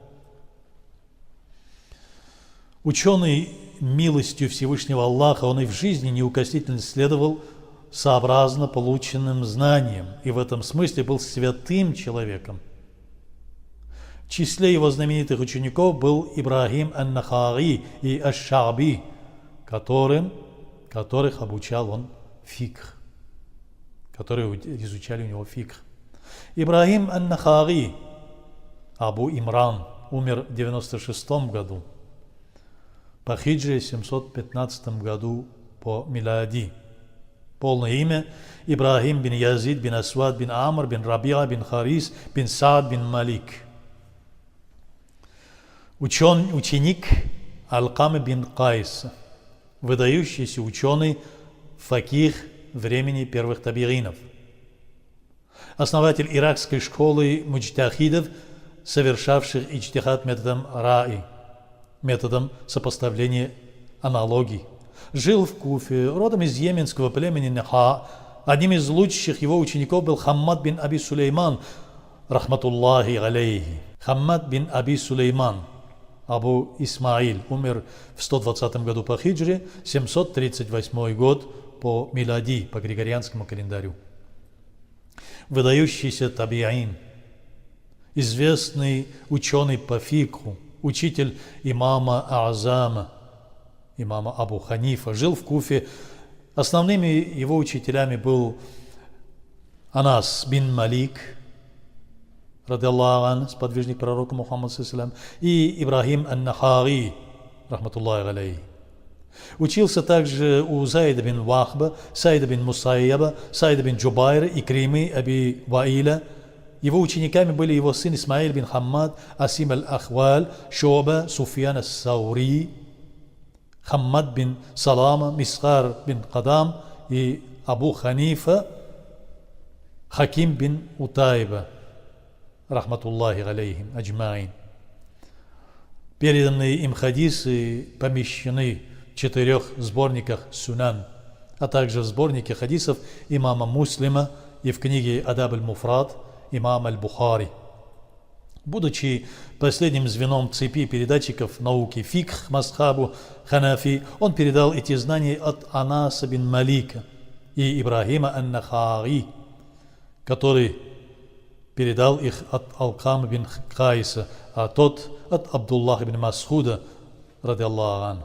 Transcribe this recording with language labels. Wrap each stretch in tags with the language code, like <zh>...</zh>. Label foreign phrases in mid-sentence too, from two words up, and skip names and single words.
<ru>Ученый милостью Всевышнего Аллаха, он и в жизни неукоснительно следовал сообразно полученным знаниям, и в этом смысле был святым человеком. В числе его знаменитых учеников был Ибрахим ан-Нахаи и аш-Ша'би, которых обучал он фикх, которые изучали у него фикх. Ибрахим ан-Нахаи, Абу Имран, умер в 96 году, по хиджре 715 году по милади. Полное имя Ибрахим бин Язид бин Асвад бин Амр бин Рабиа бин Харис бин Саад бин Малик. Ученик Алкамы бин Кайса, выдающийся ученый, факих времени первых табиинов, основатель иракской школы муджтахидов, совершавших иджтихад методом раи, методом сопоставления аналогий. Жил в Куфе, родом из йеменского племени Наха. Одним из лучших его учеников был Хаммад бин Аби Сулейман,</ru> <ar>رحمة الله عليه.</ar> <ru>Хаммад бин Аби Сулейман, Абу Исмаиль, умер в 120 году по хиджре, 738 год по милади, по григорианскому календарю. Выдающийся табиин, известный ученый по фикху, учитель имама А'зама, имама Абу Ханифа, жил в Куфе. Основными его учителями был Анас бин Малик,</ru> <ar>رضي الله عنه,</ar> <ru>сподвижник пророка Мухаммада</ru> <ar>صلى الله عليه وسلم,</ar> <ru>и Ибрахим ан-Нахаи,</ru> <ar>رحمة الله عليه.</ar> <ru>Учился также у Зайда бин Вахба, Сайда бин Мусайяба, Сайда бин Джубайра и Кримы Аби Ваиля. Его учениками были его сын Исмаиль бин Хаммад, Асим аль-Ахваль, Шуба, Суфьян ас-Саури, Хаммад бин Салама, Мисхар бин Кадам и Абу Ханифа, Хаким бин Утайба,</ru> <ar>رحمة الله عليهم أجمعين.</ar> <ru>Переданные им хадисы помещены в 4 сборниках Сунан, а также в сборнике хадисов имама Муслима и в книге Адаб аль-Муфрад имама аль-Бухари. Будучи последним звеном цепи передатчиков науки фикх мазхабу Ханафи, он передал эти знания от Анаса бин Малика и Ибрахима ан-Нахаи, который передал их от Алкама бин Кайса, а тот от Абдуллаха бин Масуда,</ru> <ar>رضي الله عنه.</ar>